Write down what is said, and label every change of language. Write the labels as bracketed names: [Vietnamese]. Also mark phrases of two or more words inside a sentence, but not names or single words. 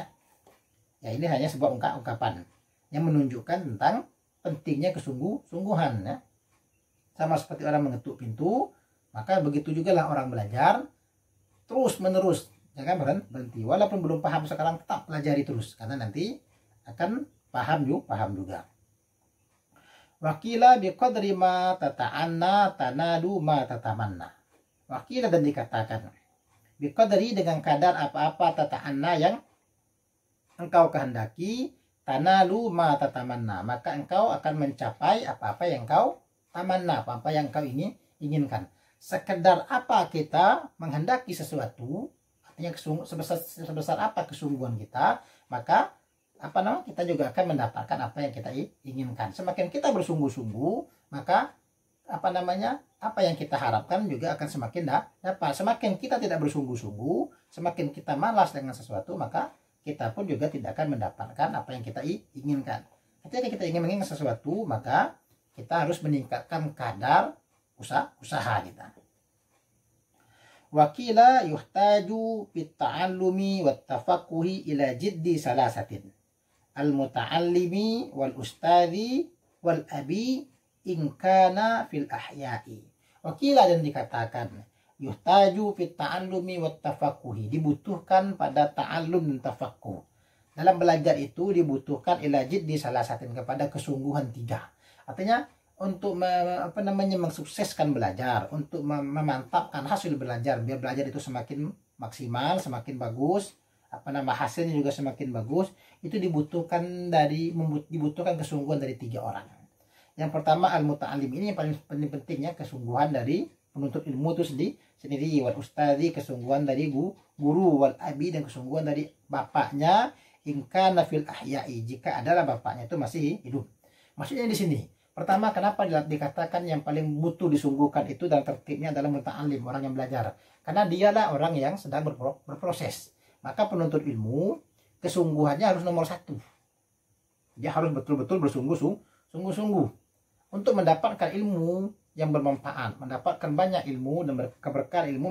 [Indonesian] Ya, ini hanya sebuah ungkapan yang menunjukkan tentang pentingnya kesungguh-sungguhan ya. Sama seperti orang mengetuk pintu, maka begitu juga lah orang belajar terus menerus, jangan berhenti. Walaupun belum paham sekarang, tetap pelajari terus, karena nanti akan paham juga. [Arabic] وقيل بقدر ما تتعنى تنال ما تتمنى. [Indonesian] Wakila, dan dikatakan biqadri, dengan kadar apa-apa tata'anna yang engkau kehendaki, [Arabic] تنال ما تتمنى, [Indonesian] maka engkau akan mencapai apa-apa yang kau tamanna, apa-apa yang kau inginkan. Sekedar apa kita menghendaki sesuatu, artinya sebesar apa kesungguhan kita, maka kita juga akan mendapatkan apa yang kita inginkan. Semakin kita bersungguh-sungguh, maka apa yang kita harapkan juga akan semakin dapat. Semakin kita tidak bersungguh-sungguh, semakin kita malas dengan sesuatu, maka kita pun juga tidak akan mendapatkan apa yang kita inginkan. Ketika kita ingin menginginkan sesuatu, maka kita harus meningkatkan kadar usaha kita. [Arabic] وقيل يحتاج في التعلم والتفقه إلى جد الثلاثة. المتعلم والأستاذ والأب إن كان في الأحياء. [Indonesian] Wakila, dan dikatakan [Arabic] يحتاج في التعلم والتفقه, [Indonesian] dibutuhkan pada ta'allum dan tafaqquh. Dalam belajar itu dibutuhkan [Arabic] إلى جد الثلاثة, [Indonesian] kepada kesungguhan 3. Artinya untuk mensukseskan belajar, untuk memantapkan hasil belajar, biar belajar itu semakin maksimal, semakin bagus, hasilnya juga semakin bagus, itu dibutuhkan kesungguhan dari 3 orang. Yang pertama al-muta'allim, ini yang paling pentingnya, kesungguhan dari penuntut ilmu itu sendiri, [Arabic] والأستاذ, [Indonesian] kesungguhan dari guru, [Arabic] والأب, [Indonesian] dan kesungguhan dari bapaknya, [Arabic] إن كان في الأحياء, [Indonesian] jika adalah bapaknya itu masih hidup. Maksudnya di sini, pertama, kenapa dikatakan yang paling butuh disungguhkan itu dalam tertibnya adalah muta'allim, orang yang belajar. Karena dialah orang yang sedang berproses. Maka penuntut ilmu, kesungguhannya harus nomor 1. Dia harus betul-betul bersungguh-sungguh untuk mendapatkan ilmu yang bermanfaat, mendapatkan banyak ilmu dan keberkahan ilmu.